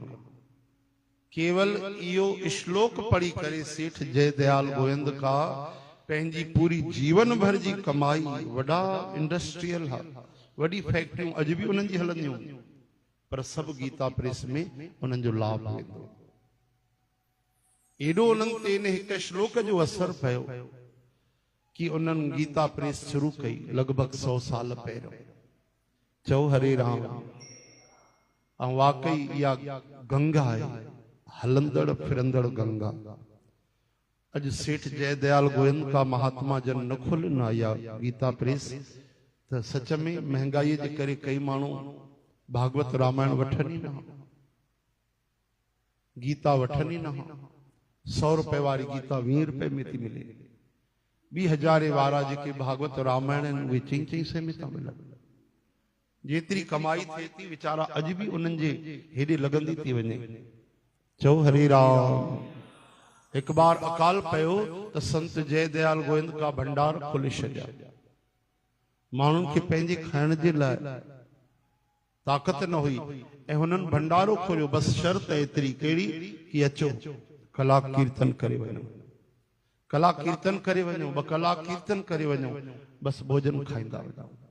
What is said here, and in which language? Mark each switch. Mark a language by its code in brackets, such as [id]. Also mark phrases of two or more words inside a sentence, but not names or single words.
[sd] केवल इहो श्लोक पढ़ी करे सेठ जयदयाल गोविंद का पंहिंजी पूरी जीवन भर जी कमाई, वॾा इंडस्ट्रियल वॾी फैक्ट्रियूं अॼु बि उन्हनि जी हलंदियूं, पर सभु गीता प्रेस में उन्हनि जो लाभ वेंदो। एॾो उन्हनि ते इन हिकु श्लोक जो असर पियो कि उन्हनि गीता प्रेस शुरू कई लगभग 100 साल पहिरियों। चओ हरे राम। ऐं वाकई इहा गंगा आहे, हलंदड़ फिरंदड़ गंगा। अॼु सेठ जयदयाल गोविंद का महात्मा जन न खोलनि इहा गीता प्रेस त सच में महांगाई जे करे कई माण्हू भागवत रामायण वठनि ई न, गीता वठनि ई न। 100 रुपए वारी गीता 20 रुपए में थी मिले। 2000 वारा जेके भागवत रामायण आहिनि उहे 4-4 में था मिलनि। जेतिरी कमाई थिए थी वीचारा अॼु बि उन्हनि जे हेॾे लॻंदी थी वञे। चओ हरे राम। हिकु बार अकाल पियो त संत जयदयाल गोविंद का भंडार खोले छॾिया। माण्हुनि खे पंहिंजे खाइण जे लाइ ताक़त न हुई ऐं हुननि भंडारो खोलियो। बसि शर्त एतिरी कहिड़ी कि अचो कलाक कीर्तन करे वञो, कलाक कीर्तन करे वञो, 2 कलाक कीर्तन करे वञो, बसि भोजन खाईंदा वञो।